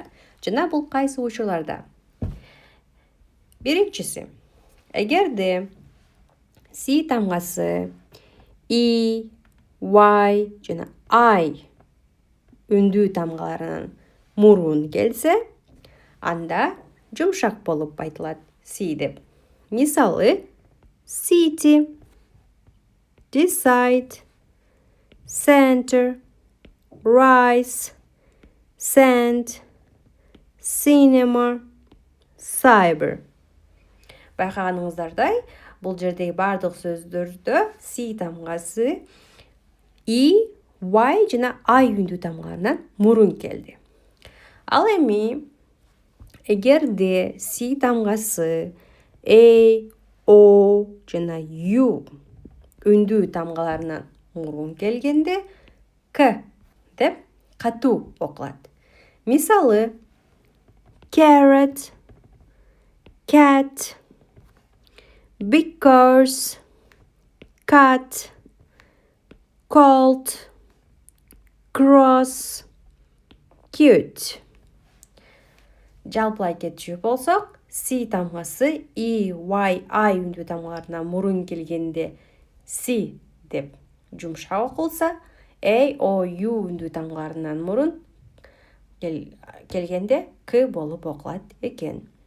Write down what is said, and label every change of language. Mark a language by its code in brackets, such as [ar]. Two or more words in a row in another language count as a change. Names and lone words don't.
[ky] Жана бул кайсы учурларда? Биринчиси, эгерде C тамгасы E, Y жана I үндүү тамгаларынан мурун келсе, анда жумшак болуп айтылат C деп. Мисалы, [en] city, decide, center, rise, send, cinema, cyber. [ky] Байкаганыңыздардай, бул жердеги бардык сөздөрдө C тамгасы E, Y жана I үндүү тамгаларынан мурун келди. Ал эми эгерде C тамгасы A, O жана U үндүү тамгаларынан мурун келгенде K деп катуу окулат. Мисалы, carrot, cat, because, cut, cold, cross, cute. Жалпылай кетчү болсок, C тамгасы E, Y, I үндүү тамгаларынан мурун келгенде C деп жумшак окулса, A, O, U үндүү тамгаларынан мурун келгенде K болуп окулат экен.